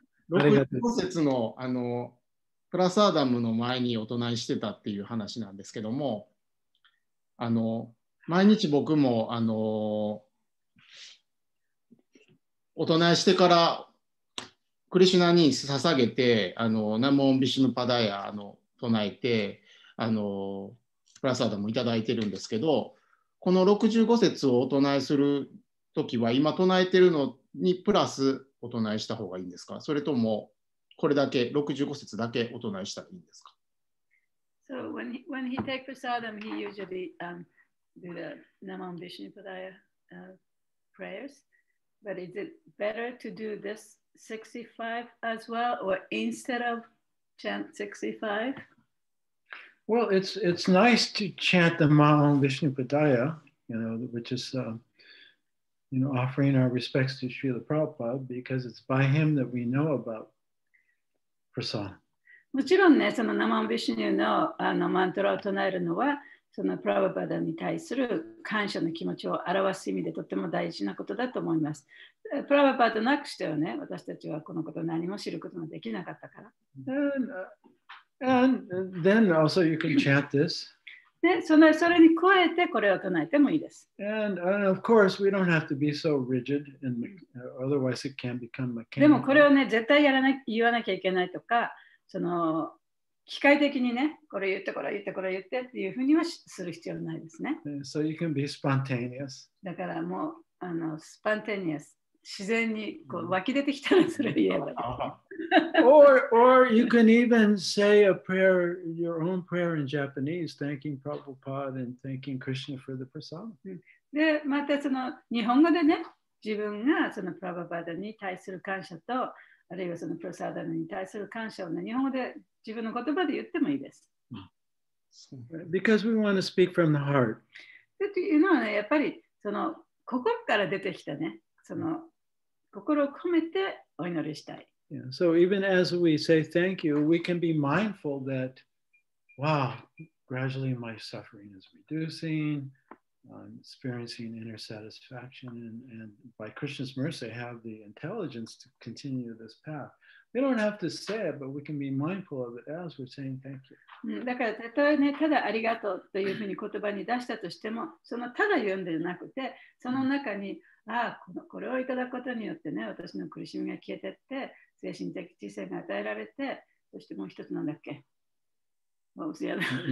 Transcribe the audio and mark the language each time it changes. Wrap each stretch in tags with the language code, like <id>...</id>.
<ja>65節のプラサーダムの前にお唱えしてたっていう話なんですけども、毎日僕もお唱えしてからクリシュナに捧げてナモンビシュヌパダヤ唱えてプラサーダムいただいてるんですけど、この65節をお唱えするときは今唱えてるのにプラスお唱えした方がいいんですか？それともこれだけ65節だけお唱えしたらいいんですか？</ja> <en>So when he takes prasadam, he usually do the Namam Vishnu Padaya prayers. But is it better to do this 65 as well, or instead of chant 65? Well, it's nice to chant the Maham Vishnu Padaya, which is offering our respects to Srila Prabhupada, because it's by him that we know about prasadam.</en> <ja>もちろんね、そのナマンビシュニュのマントラを唱えるのは、そのプラバパダに対する感謝の気持ちを表す意味でとっても大事なことだと思います。プラバパダなくしてはね、私たちはこのことを何も知ることができなかったから。</ja> <en>And then also you can chant this.</en> <ja>で、それに加えてこれを唱えてもいいです。</ja> <en>And of course, we don't have to be so rigid, and otherwise it can become mechanical.</en> <ja>でもこれをね、絶対言わなきゃいけないとか、機械的にね、これ言って、これ言って、これ言ってっていうふうにはする必要ないですね。</ja> <en>So you can be spontaneous.</en> <ja>だからもう、スパンテニアス、自然にこう湧き出てきたらそれを言えばいい。</ja> <en>or you can even say a prayer, your own prayer in Japanese, thanking Prabhupada and thanking Krishna for the prasadam.</en> <ja>で、また日本語でね、自分がそのプラバパダに対する感謝と、あるいはそのプラサーダムに対する感謝をね、日本語で自分の言葉で言ってもいいです。</ja> <en>Because we want to speak from the heart.</en> <ja>というのはね、やっぱり心から出てきたね、心を込めてお祈りしたい。</ja> <en>Yeah, so even as we say thank you, we can be mindful that, wow, gradually my suffering is reducing. I'm experiencing inner satisfaction, and by Krishna's mercy, I have the intelligence to continue this path. We don't have to say it, but we can be mindful of it as we're saying thank you.</en> <ja>だからたとえね、ただありがとうというふうに言葉に出したとしても、ただ言うんではなくて、その中に、これをいただくことによってね、私の苦しみが消えてって、精神的知性が与えられて、そしてもう一つなんだっけ？</ja> <en>What was the other?</en>